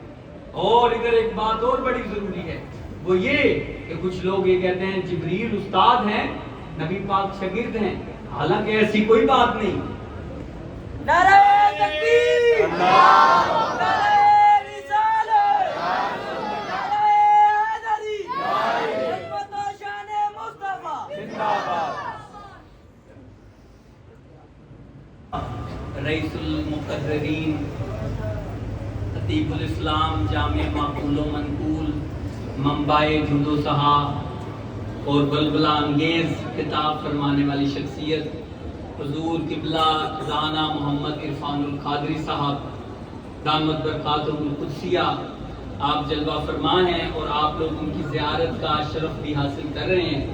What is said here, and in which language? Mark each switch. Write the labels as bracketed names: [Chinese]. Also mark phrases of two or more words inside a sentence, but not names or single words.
[Urdu] اور ادھر ایک بات اور بڑی ضروری ہے, وہ یہ کہ کچھ لوگ یہ کہتے ہیں جبریل استاد ہیں, نبی پاک شاگرد ہیں. حالانکہ ایسی کوئی بات نہیں. نعرہ تکبیر، نعرہ رسالت، نعرہ حیدری، خدمت و شان مصطفیٰ زندہ باد. رئیس المقررین خطیب الاسلام جامع معقول و منقول منبع جود و سہا اور بلبلہ انگیز خطاب فرمانے والی شخصیت حضور قبلہ رانا محمد عرفان القادری صاحب [Arabic] دامت برکاتہم القدسیہ [Urdu] آپ جلوہ فرما ہیں اور آپ لوگ ان کی زیارت کا شرف بھی حاصل کر رہے ہیں.